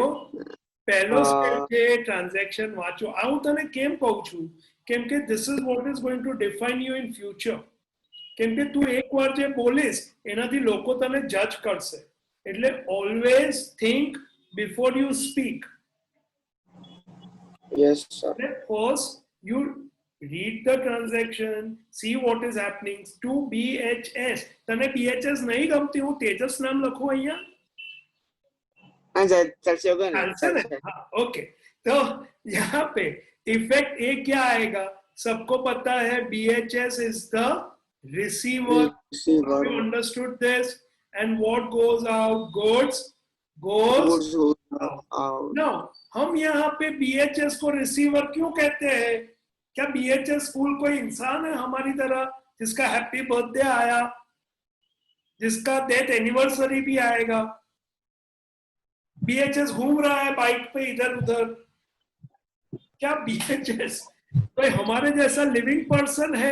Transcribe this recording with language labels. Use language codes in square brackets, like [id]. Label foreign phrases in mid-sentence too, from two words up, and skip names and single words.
[gu] પહેલો સ્ટેપ છે ટ્રાન્ઝેક્શન વાંચો. આ હું તને કેમ કહું છું? [en] કેમ કે this is what is going to define you in future. [gu] કેમ કે તું એકવાર જે બોલીશ એનાથી લોકો તને જજ કરશે. [en] એટલે always think before you speak. Yes sir. First you read the transaction, see what is happening. To BHS, [gu] તને BHS નહીં ગમતી? હું તેજસ નામ લખું અહીંયા? [hi] हाँ चलसे होगा ना. आंसर है, हाँ, ओके। तो यहाँ पे इफेक्ट ए क्या आएगा? सबको पता है BHS [en] is the receiver. Receiver. You understood this? And what goes out? Goods goes out. [hi] Now हम यहाँ पे BHS को रिसीवर क्यों कहते हैं? क्या BHS स्कूल कोई इंसान है हमारी तरह जिसका [en] happy birthday [hi] आया, जिसका [en] death anniversary [hi] भी आएगा? BHS घूम रहा है बाइक पे इधर उधर, क्या BHS कोई हमारे जैसा [en] living person [hi] है?